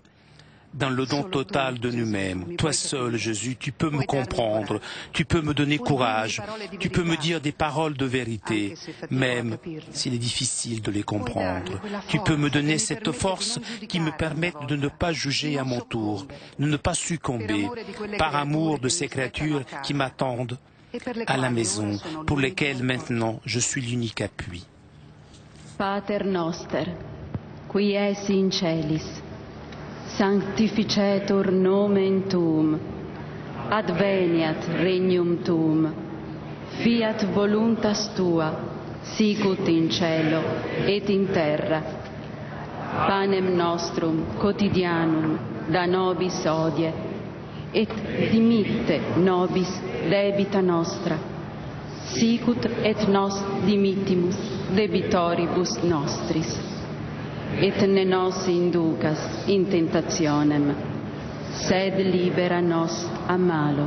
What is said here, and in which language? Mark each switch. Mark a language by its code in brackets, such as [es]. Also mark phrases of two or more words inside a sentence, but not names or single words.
[fr] Dans le don total de nous-mêmes, toi seul, Jésus, tu peux me comprendre, tu peux me donner courage, tu peux me dire des paroles de vérité, même s'il est difficile de les comprendre. Tu peux me donner cette force qui me permette de ne pas juger à mon tour, de ne pas succomber, par amour de ces créatures qui m'attendent à la maison, pour lesquelles maintenant je suis l'unique appui. [la] Pater noster, qui es in celis, sanctificetur nomen tuum, adveniat regnum tuum, fiat voluntas tua, sicut in cielo et in terra. Panem nostrum quotidianum da nobis hodie, et dimitte nobis debita nostra, sicut et nos dimittimus debitoribus nostris. Et ne nos inducas in tentationem, sed libera nos a malo.